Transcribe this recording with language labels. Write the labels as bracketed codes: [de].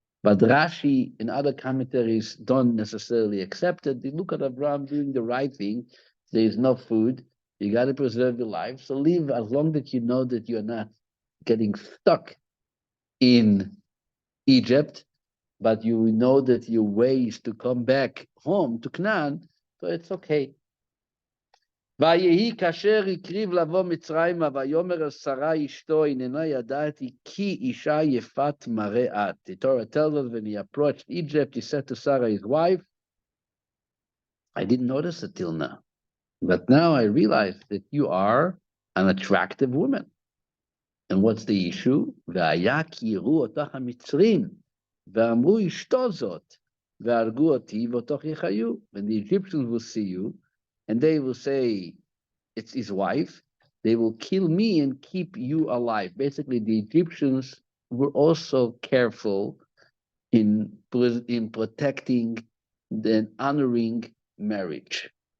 [en] But Rashi and other commentaries don't necessarily accept it. They look at Avram doing the right thing. There is no food. You got to preserve your life. So leave as long as you know that you're not getting stuck in Egypt, but you know that your way is to come back home to Canaan, so it's okay. [he] ויהי כאשר הקריב לבוא מצרימה, ויאמר אל שרה אשתו, הננה ידעתי כי אישה יפת מראה את. [en] The Torah tells us when he approached Egypt, he said to Sarah, his wife, I didn't notice it till now, but now I realize that you are an attractive woman. And what's the issue? [he] והיה כי יראו אותך המצרים, ואמרו אשתו זאת, והרגו אותי ואותך יחיו. [en] When the Egyptians will see you, and they will say, it's his wife, they will kill me and keep you alive. Basically, the Egyptians were also careful in protecting and honoring marriage.